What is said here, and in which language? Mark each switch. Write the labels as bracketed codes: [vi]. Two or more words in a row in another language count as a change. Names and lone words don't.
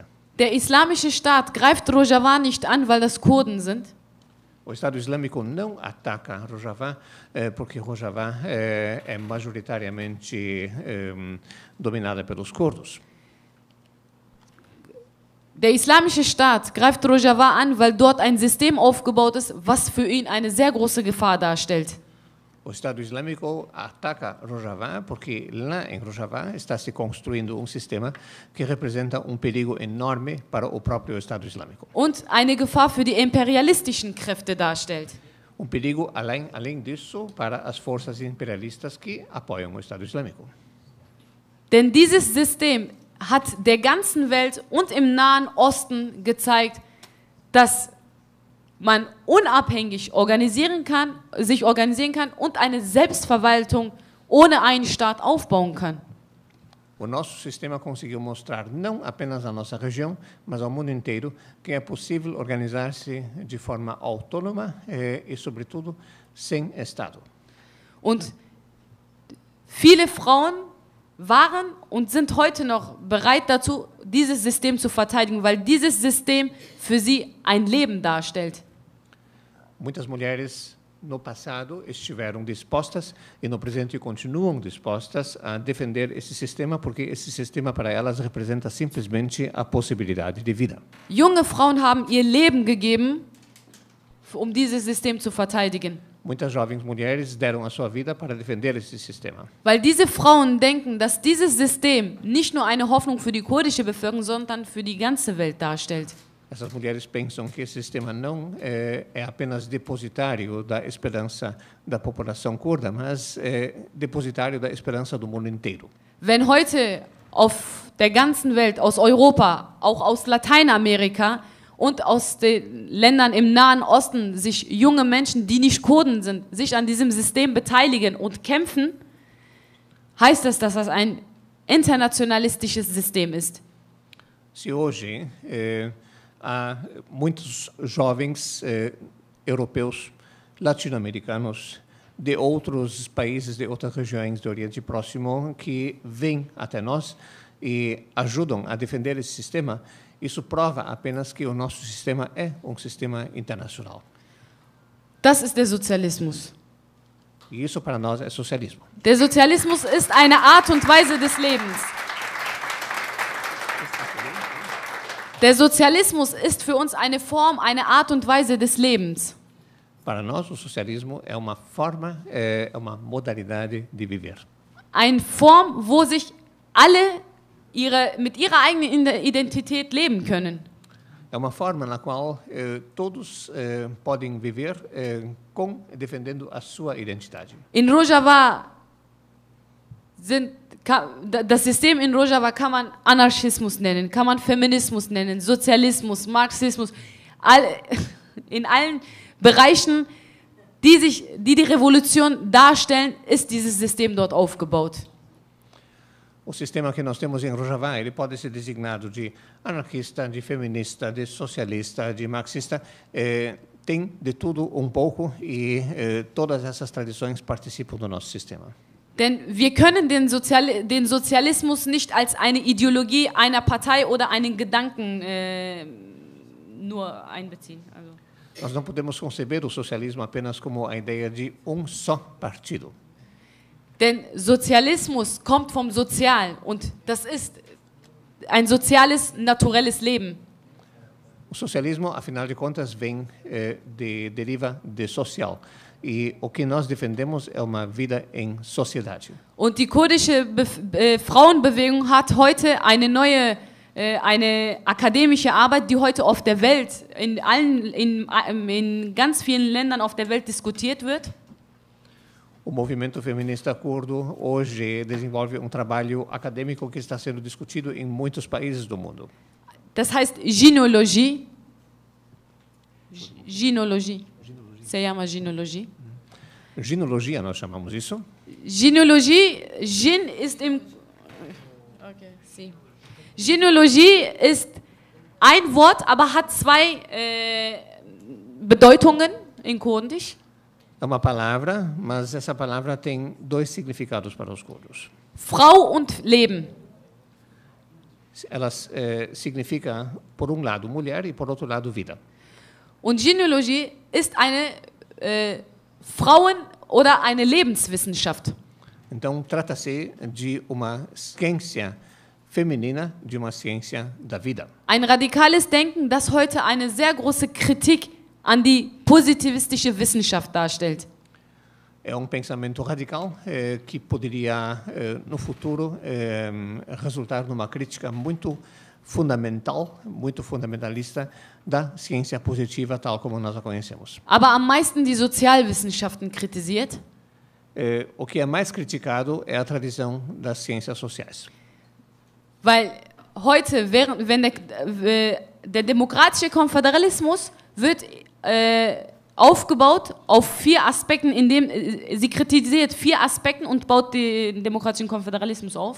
[de] Der islamische Staat greift Rojava nicht an, weil das Kurden sind. [pt] O Estado Islâmico não ataca Rojava porque Rojava é majoritariamente dominada pelos curdos. [de] Der islamische Staat greift Rojava an, weil dort ein System aufgebaut ist, was für ihn eine sehr große Gefahr darstellt. [pt] O Estado Islâmico ataca Rojava porque lá em Rojava está se construindo sistema que representa perigo enorme para o próprio Estado Islâmico. [de] Und eine Gefahr für die imperialistischen Kräfte darstellt. [pt] Perigo além disso para as forças imperialistas que apoiam o Estado Islâmico. [de] Denn dieses System hat der ganzen Welt und im Nahen Osten gezeigt, dass man unabhängig sich organisieren kann und eine Selbstverwaltung ohne einen Staat aufbauen kann. [pt] O nosso sistema conseguiu mostrar não apenas à nossa região, mas ao mundo inteiro que é possível organizar-se de forma autônoma e, sobretudo, sem Estado. [de] Und viele Frauen waren und sind heute noch bereit dazu, dieses System zu verteidigen, weil dieses System für sie ein Leben darstellt. [pt] Muitas mulheres no passado estiveram dispostas e no presente continuam dispostas a defender esse sistema porque esse sistema para elas representa simplesmente a possibilidade de vida. [de] Junge Frauen haben ihr Leben gegeben, um dieses System zu verteidigen. [pt] Muitas jovens mulheres deram a sua vida para defender esse sistema. [de] Weil diese Frauen denken, dass dieses System nicht nur eine Hoffnung für die kurdische Bevölkerung, sondern für die ganze Welt darstellt. [pt] Essas mulheres pensam que esse sistema não é apenas depositário da esperança da população curda, mas é depositário da esperança do mundo inteiro. [de] Wenn heute auf der ganzen Welt, aus Europa, auch aus Lateinamerika und aus den Ländern im Nahen Osten sich junge Menschen, die nicht Kurden sind, sich an diesem System beteiligen und kämpfen, heißt das, dass das ein internationalistisches System ist. [pt] Se hoje há muitos jovens europeus, latino-americanos, de outros países, de outras regiões do Oriente Próximo, que vêm até nós e ajudam a defender esse sistema, isso prova apenas que o nosso sistema é sistema internacional. [de] Das ist der Sozialismus. [pt] E isso para nós é socialismo. [de] Der Sozialismus ist eine Art und Weise des Lebens. Der Sozialismus ist für uns eine Form, eine Art und Weise des Lebens. [pt] Para nós, o socialismo é uma forma, é uma modalidade de viver. [de] Eine Form, wo sich alle mit ihrer eigenen Identität leben können. [pt] É uma forma na qual todos podem viver defendendo a sua identidade. [de] In Rojava das System in Rojava kann man Anarchismus nennen, kann man Feminismus nennen, Sozialismus, Marxismus. In allen Bereichen, die Revolution darstellen, ist dieses System dort aufgebaut. [pt] O sistema que nós temos em Rojava, ele pode ser designado de anarquista, de feminista, de socialista, de marxista. Tem de tudo pouco e todas essas tradições participam do nosso sistema. [de] Denn wir können den Sozialismus nicht als eine Ideologie einer Partei oder einen Gedanken nur einbeziehen. Also. [pt] Nós não podemos conceber o socialismo apenas como a ideia de só partido. [de] Denn Sozialismus kommt vom Sozial und das ist ein soziales, naturelles Leben. [pt] O socialismo, afinal de contas, deriva de social. E o que nós defendemos é uma vida em sociedade. [de] Und die kurdische Frauenbewegung hat heute eine neue, eine akademische Arbeit, die heute auf der Welt, in ganz vielen Ländern auf der Welt diskutiert wird. [pt] O movimento feminista curdo hoje desenvolve trabalho acadêmico que está sendo discutido em muitos países do mundo. [de] Das heißt Gynologie. Gynologie. [pt] Se chama Gynologie. Ginologia, nós chamamos isso. [de] Gynologie, Gyn ist im... Okay, sim. Gynologie ist ein Wort, aber hat zwei Bedeutungen in Kurdisch. [pt] É uma palavra, mas essa palavra tem dois significados para os curdos. [de] Frau und Leben. [pt] Ela significa, por lado, mulher e, por outro lado, vida. [de] Und Gynologie ist eine Frauen- oder eine Lebenswissenschaft. [pt] Então, trata-se de uma ciência feminina de uma ciência da vida. [de] Ein radikales Denken, das heute eine sehr große Kritik an die positivistische Wissenschaft darstellt. [pt] É pensamento radical que poderia, no futuro, resultar numa crítica muito fundamental, muito fundamentalista da ciência positiva tal como nós a conhecemos. [de] Aber am meisten die Sozialwissenschaften kritisiert. [pt] O que é mais criticado é a tradição das ciências sociais. [de] Weil heute, wenn der demokratische Konföderalismus wird aufgebaut auf 4 Aspekten, indem sie kritisiert 4 Aspekten und baut den demokratischen Konföderalismus auf.